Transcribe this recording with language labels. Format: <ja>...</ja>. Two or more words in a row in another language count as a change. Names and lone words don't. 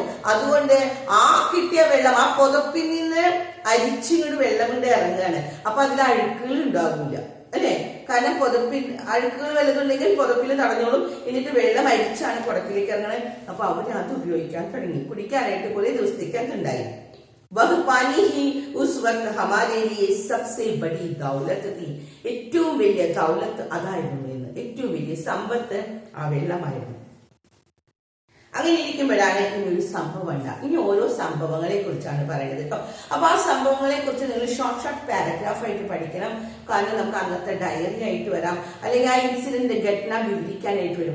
<ml>അതുകൊണ്ട് ആ കിട്ടിയ വെള്ളം ആ പുതപ്പിൽ നിന്ന് അരിച്ചിങ്ങോട്ട് വെള്ളം കൊണ്ട് ഇറങ്ങുകയാണ്. അപ്പൊ അതിൽ അഴുക്കുകൾ ഉണ്ടാകില്ല അല്ലെ. കാരണം പുതപ്പിൽ അഴുക്കുകൾ വലുതുണ്ടെങ്കിൽ പുതപ്പിൽ തടഞ്ഞോളും. എന്നിട്ട് വെള്ളം അരിച്ചാണ് കുടക്കിലേക്ക് ഇറങ്ങണത്. അപ്പൊ അവര് അത് ഉപയോഗിക്കാൻ തുടങ്ങി, കുടിക്കാനായിട്ട് കുറെ ദിവസത്തേക്ക് അതുണ്ടായി.</ml> <hi>वह पानी ही उस वक्त हमारे लिए सबसे बड़ी दौलत थी.</hi> <ml>ഏറ്റവും വലിയ ദൗലത്ത് അതായിരുന്നു എന്ന്, ഏറ്റവും വലിയ സമ്പത്ത് ആ വെള്ളമായിരുന്നു. അങ്ങനെ ഇരിക്കുമ്പോഴാണ് ഇനി ഒരു സംഭവം ഉണ്ടാകും. ഇനി ഓരോ സംഭവങ്ങളെ കുറിച്ചാണ് പറയുന്നത് കേട്ടോ. അപ്പൊ ആ സംഭവങ്ങളെ കുറിച്ച് നിങ്ങൾ</ml> <en>short paragraph</en> <ml>ആയിട്ട് പഠിക്കണം. കാരണം നമുക്ക് അന്നത്തെ ഡയറി ആയിട്ട് വരാം, അല്ലെങ്കിൽ ആ ഇൻസിഡന്റ് ഘടന വിവരിക്കാനായിട്ട് വരും.</ml>